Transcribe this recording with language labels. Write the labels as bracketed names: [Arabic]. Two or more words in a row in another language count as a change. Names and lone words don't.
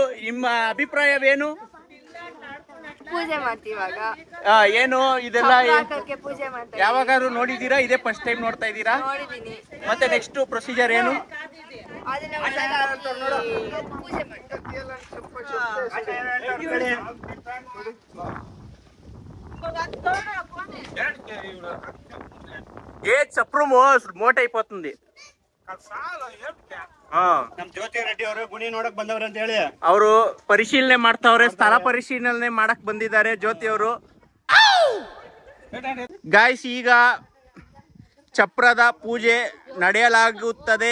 [Kannada] ನಿಮ್ಮ ಅಭಿಪ್ರಾಯವೇನು? ಪೂಜೆ ಮಾಡ್ತೀವಾಗ ಏನು ಇದೆಲ್ಲ ಪೂಜೆ ಮಾಡ್ತಾ ಯಾವಾಗಾದ್ರೂ ನೋಡಿದೀರಾ? ಇದೇ [English] first time [Kannada] ನೋಡ್ತಾ ಇದ್ದೀರಾ? ನೋಡಿದೀನಿ. ಮತ್ತೆ [English] next procedure [Kannada] ಏನು? ಅದನ್ನ ಪೂಜೆ ಮಾಡ್ತೀವಿ. [Telugu] ఏ చప్రు మోట అయిపోతుంది. [Kannada] ನಮ್ ಜ್ಯೋತಿ ರೆಡ್ಡಿ ಅವರು ಗುಣಿ ನೋಡಕ್ ಬಂದವ್ರ ಅಂತ ಹೇಳಿ ಅವರು ಪರಿಶೀಲನೆ ಮಾಡ್ತಾವ್ರೆ. ಸ್ಥಳ ಪರಿಶೀಲನೆ ಮಾಡಕ್ ಬಂದಿದ್ದಾರೆ ಜ್ಯೋತಿ ಅವರು. ಗಾಯ್ಸ್, ಈಗ ಚಪ್ರದ ಪೂಜೆ ನಡೆಯಲಾಗುತ್ತದೆ.